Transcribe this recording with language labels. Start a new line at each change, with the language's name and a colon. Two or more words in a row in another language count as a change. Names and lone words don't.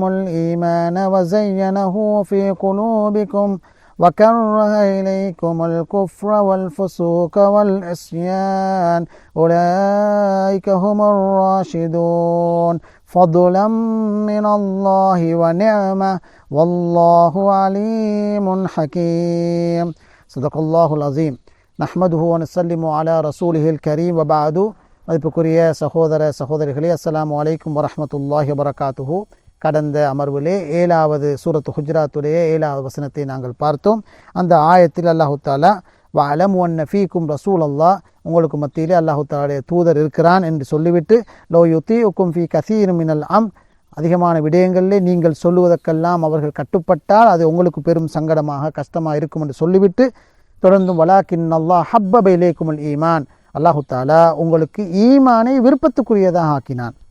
Arabic: الإيمان وزينه في قلوبكم وكره إليكم الكفر والفسوق والعصيان أولئك هم الراشدون فضلا من الله ونعمة والله عليم حكيم صدق الله العظيم نحمده ونسلم على رسوله الكريم وبعد.
Tamil: மதிப்புக்குரிய சகோதர சகோதரிகளே,
Arabic: السلام عليكم ورحمة الله وبركاته.
Tamil: கடந்த அமர்விலே 7வது சூரத்து ஹுஜராத்துடைய 7வது வசனத்தை நாங்கள் பார்த்தோம். அந்த ஆயத்தில் அல்லாஹு தஆலா
Arabic: واعلموا أن فيكم رسول الله,
Tamil: உங்களுக்கு மத்தியிலே அல்லாஹு தஆலாவுடைய தூதர் இருக்கிறான் என்று சொல்லிவிட்டு
Arabic: لو يطيعكم في كثير من
Tamil: அதிகமான விடயங்களிலே நீங்கள் சொல்லுவதற்கெல்லாம் அவர்கள் கட்டுப்பட்டால் அது உங்களுக்கு பெரும் சங்கடமாக கஷ்டமாக இருக்கும் என்று சொல்லிவிட்டு தொடர்ந்தும்
Arabic: ولكن الله حبب إليكم الإيمان,
Tamil: அல்லாஹு தஆலா உங்களுக்கு ஈமானை விருப்பத்துக்குரியதாக ஆக்கினான்.